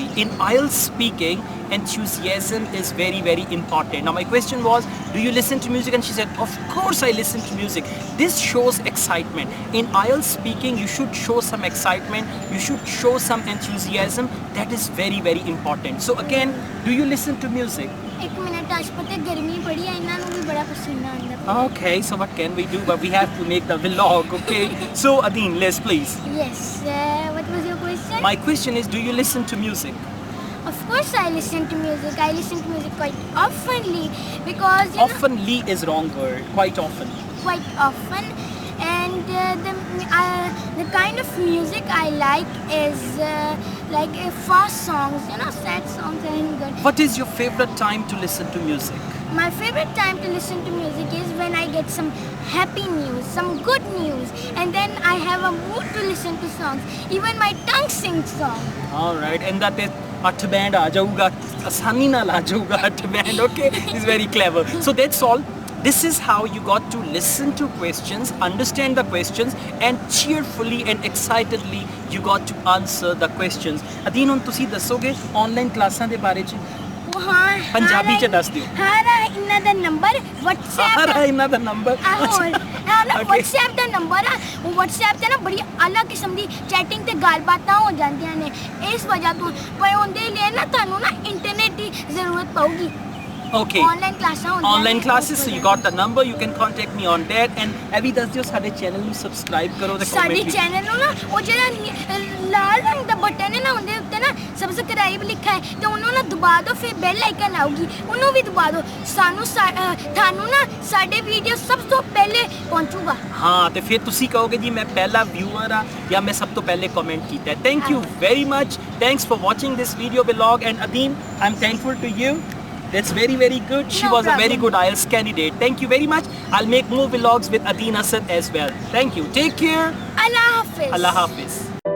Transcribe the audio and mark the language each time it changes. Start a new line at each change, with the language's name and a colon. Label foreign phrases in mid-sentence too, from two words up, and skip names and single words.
English: In IELTS speaking, enthusiasm is very, very important. Now, my question was, do you listen to music? And she said, of course I listen to music. This shows excitement. In IELTS speaking, you should show some excitement. You should show some enthusiasm. That is very, very important. So again, do you listen to music?
Punjabi: ਇੱਕ ਮਿੰਟ ਅੱਜ ਪਤਾ ਹੈ ਗਰਮੀ ਬੜੀ ਹੈ ਇਨ੍ਹਾਂ ਨੂੰ ਵੀ ਬੜਾ ਪਸੀਨਾ ਆਂਦਾ
English: Okay, so what can we do? But we have to make the vlog, okay? So Adeen, let's please. Yes, what was your question? My question is, do you listen to music? Of course I listen to music. I listen to music quite oftenly because you know, Oftenly is wrong word. Quite often. quite often, and the kind of music I like is like fast songs, you know, sad songs aren't good. What is your favorite time to listen to music? My favorite time to listen to music is when I get some happy news, some good news, and then I have a mood to listen to songs. Even my tongue sings songs. Alright, and that is
Punjabi: ਅੱਠ band ਆ ਜਾਊਗਾ, ਆਸਾਨੀ ਨਾਲ ਆ ਜਾਊਗਾ ਅੱਠ band,
English: okay? It's very clever. So that's all. This is how you got to listen to questions, understand the questions, and cheerfully and excitedly you got to answer the questions.
Punjabi: Adeen, ਹੁਣ ਤੁਸੀਂ ਦੱਸੋਗੇ ਆਨਲਾਈਨ ਕਲਾਸਾਂ ਦੇ ਬਾਰੇ ਚ? हाँ, ਪੰਜਾਬੀ ਚ ਦੱਸ ਦਿਓ। ਹਾਰਾ ਇਨ੍ਹਾਂ ਦਾ ਨੰਬਰ WhatsApp ਹਾਰਾ ਇਨ੍ਹਾਂ ਦਾ ਨੰਬਰ WhatsApp ਦਾ ਨੰਬਰ ਆ WhatsApp ਤੇ ਨਾ ਬੜੀ ਅਲੱਗ ਕਿਸਮ ਦੀ ਚੈਟਿੰਗ ਤੇ ਗੱਲਬਾਤਾਂ ਹੋ ਜਾਂਦੀਆਂ ਨੇ ਇਸ ਵਜ੍ਹਾ ਤੋਂ ਪਰ ਉਹਦੇ ਲਈ ਨਾ ਤੁਹਾਨੂੰ ਨਾ ਇੰਟਰਨੈਟ ਦੀ ਜ਼ਰੂਰਤ ਪਊਗੀ
English: Okay. Online classes, so you got the number, you can contact me on that. And Abby, does your
Punjabi: ਸਾਡੇ channel ਨੂੰ subscribe ਕਰੋ ਤੇ ਸਾਡੇ ਚੈਨਲ ਨੂੰ ਨਾ ਉਹ ਜਿਹੜਾ ਲਾਲ ਰੰਗ ਦਾ ਬਟਨ ਹੈ ਨਾ ਉਹਦੇ ਉੱਤੇ ਨਾ ਸਬਸਕ੍ਰਾਈਬ ਲਿਖਿਆ ਹੈ ਤੇ ਉਹਨੂੰ ਨਾ ਦਬਾ ਦਿਓ ਫਿਰ
English: bell icon
Punjabi: ਆਊਗੀ ਉਹਨੂੰ ਵੀ ਦਬਾ ਦਿਓ ਤੁਹਾਨੂੰ ਨਾ ਸਾਡੇ ਵੀਡੀਓ ਸਭ ਤੋਂ ਪਹਿਲੇ ਪਹੁੰਚੂਗਾ ਹਾਂ ਤੇ ਫਿਰ ਤੁਸੀਂ ਕਹੋਗੇ ਜੀ ਮੈਂ ਪਹਿਲਾ ਵਿਊਅਰ ਆ ਜਾਂ ਮੈਂ ਸਭ ਤੋਂ ਪਹਿਲੇ ਕਮੈਂਟ ਕੀਤਾ
English: thank you very much thanks for watching this video vlog and
Punjabi: Adeen,
English: I'm thankful to you. That's very, very good. She was a very good IELTS candidate. Thank you very much. I'll make more vlogs with Adeen Asad as well. Thank you. Take care.
Urdu: اللہ حافظ. اللہ حافظ.